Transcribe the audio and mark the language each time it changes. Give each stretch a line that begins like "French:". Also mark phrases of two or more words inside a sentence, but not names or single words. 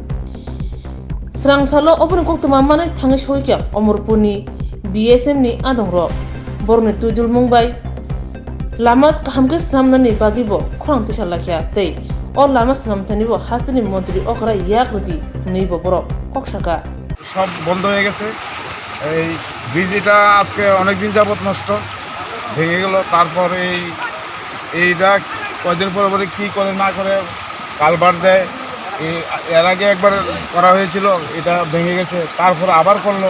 Kok Borok: स्रांसालो अबरन कक्तमा माने थाङै सयक्या अमरपुरनि BSM नि आदंर बरने तुदुल मुंबाय लामा काहामके स्नामनानि बागिबो खरांति सालाखिया तै अ लामा स्नामथानिबो हास्तिनि मन्त्रि अकरा याकरति नैबो बर कक्षाका
Bangla: সব বন্ধ হয়ে গেছে। এই ব্রিজটা আজকে অনেক দিন যাবত নষ্ট ভেঙে গেল। তারপর এইটা কয়দিন পরে কী করে না করে কালভার্ট দেয়। এর আগে একবার করা হয়েছিল, এটা ভেঙে গেছে, তারপর আবার করলো।